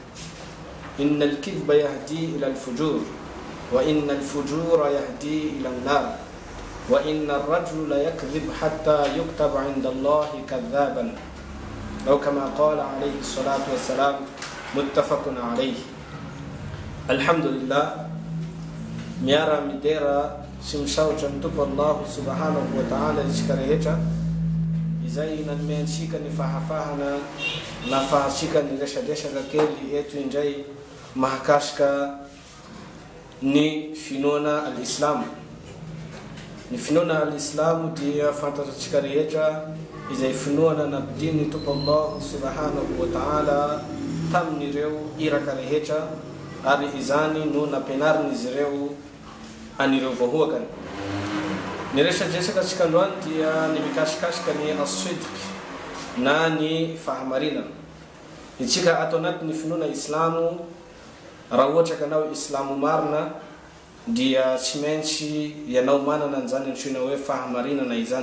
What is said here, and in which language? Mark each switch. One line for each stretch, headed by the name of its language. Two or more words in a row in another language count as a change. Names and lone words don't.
Arabic: إن الكذب يهدي إلى الفجور، وإن الفجور يهدي إلى النار، وإن الرجل ليكذب حتى يكتب عند الله كذابا، أو كما قال عليه الصلاة والسلام. متفق عليه. الحمد لله.
Malagasy: miara midera simsaotra ny tompo
Arabic: الله سبحانه وتعالى
Malagasy: isika rehetra izay nanome-tsika ny fahafahana na fahasika ny resadresaka kely eto indray mahakasika ny finoana al-Islam. Ny finoana al-Islam dia fantatsika rehetra izay finoana nampidiny tompo
Arabic: الله سبحانه وتعالى
Malagasy: tamin'ireo iraka rehetra, ary izany no nampianariny izy ireo anireo vahoakany. Ny resadresaka tsika androany dia ny mikasikasika ny as-sidq na ny fahamarinana. Itsika ato anaty ny finoana Islamo, raha ohatra ka anao Islamo marina dia tsy maintsy ianao manana an'izany antsoina hoe fahamarinana izany.